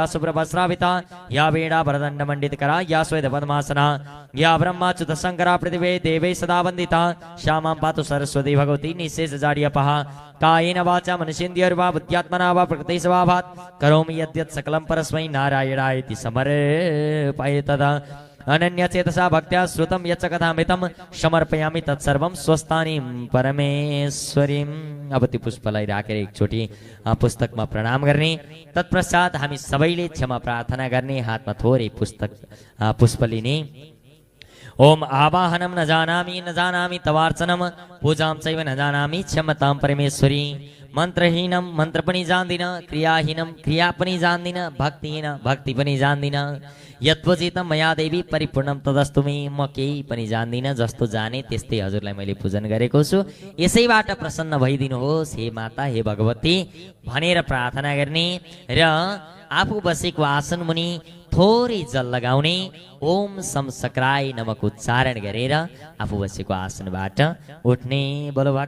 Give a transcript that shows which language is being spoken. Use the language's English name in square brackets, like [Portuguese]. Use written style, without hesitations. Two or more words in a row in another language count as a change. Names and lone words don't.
[Sanskrit] शुभ्रवस्त्राविता या वीणा वरदण्ड मण्डितकरा या श्वेत पद्मासना या ब्रह्माच्युत शंकरा पृथ्वी देवै सदा वन्दिता श्यामां पातु सरस्वती भगवती निःशेष जाड्यपः कायेन वाचा मनुष्येन्द्रियर्वा बुद्ध्यात्मना वा प्रकृति स्वभावात् करोमि यद्यत् सकलं परस्मै नारायणायति समर्पये तदा अनन्यचेतसा भक्त्या श्रुतं यच्च कथामृतं समर्पयामि तत्सर्वं स्वस्थानीं परमेश्वरीम्। [Nepali] अब त्यो पुष्पलाई राखेर एकचोटि पुस्तकमा प्रणाम गर्ने। तत्पश्चात हामी सबैले क्षमा प्रार्थना गर्ने। हातमा थोरै पुष्प लिने। [Sanskrit] ओम आवाहनम न जानामि तवार्चनम पूजां चैव न जानामि क्षमतां परमेश्वरी। [Nepali] मन्त्रहीनम मन्त्र पनि जान्दिन, क्रियाहीनम क्रिया पनि जान्दिन, भक्तिहीन भक्ति पनि जान्दिन। [Sanskrit] यत्वजितम मया देवी परिपूर्णम तदस्तु मे। [Nepali] म केही पनि जान्दिन, जस्तो जाने त्यस्तै हजुरलाई मैले पूजन गरेको छु। यसैबाट प्रसन्न भइदिनुहोस् हे माता हे भगवती भनेर प्रार्थना गर्ने र आफू बसेको आसन मुनि थोरै जल लगाउने। [Sanskrit] ओम सम सक्राय नमक [Nepali] उच्चारण गरेर आफू बसेको आसनबाट उठ्ने।